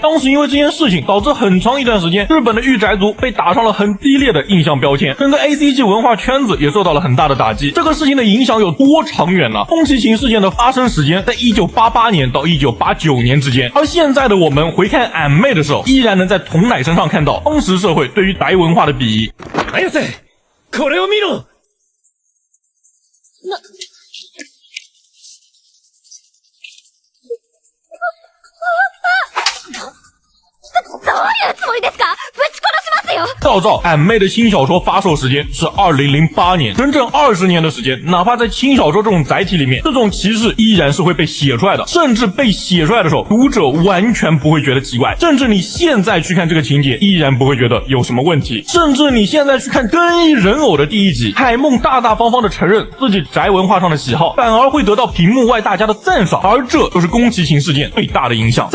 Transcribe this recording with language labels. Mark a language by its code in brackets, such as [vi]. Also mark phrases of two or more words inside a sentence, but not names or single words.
[zh] 当时因为这件事情，导致很长一段时间，日本的御宅族被打上了很低劣的印象标签，整个 ACG 文化圈子也受到了很大的打击。这个事情的影响有多长远呢？宫崎勤事件的发生时间在1988年到1989年之间，而现在的我们回看俺妹的时候，依然能在童奶身上看到当时社会对于宅文化的鄙夷。 [ja] 綾瀬、これを見ろ。どういうつもりですか？ぶち殺しますよ！ [zh] 照俺妹的轻小说发售时间是2008年，整整20年的时间，哪怕在轻小说这种载体里面，这种歧视依然是会被写出来的，甚至被写出来的时候，读者完全不会觉得奇怪，甚至你现在去看这个情节，依然不会觉得有什么问题，甚至你现在去看更衣人偶的第一集，海梦大方方的承认自己宅文化上的喜好，反而会得到屏幕外大家的赞赏，而这就是宫崎勤事件最大的影响。